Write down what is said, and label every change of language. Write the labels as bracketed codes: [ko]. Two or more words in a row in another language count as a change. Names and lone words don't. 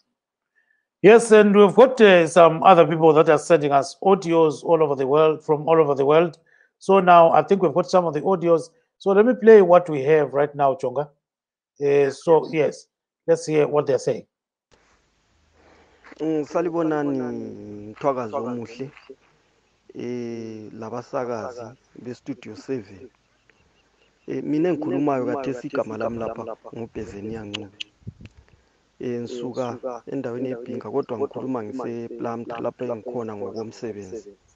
[en] Yes, and we've got some other people that are sending us audios all over the world, from all over the world. So now I think we've got some of the audios. So let me play what we have right now, Jonga. Yes, let's hear what they're saying. [nd] Salibonani Mthwakazi omuhle labasakazi bestudio 7 mina engikhulumayo kathesi igama lami lapha ngubhezeni yancube ngisuka endaweni eBhinga kodwa ngikhuluma ngisePlumtree lapha engikhona ngokomsebenzi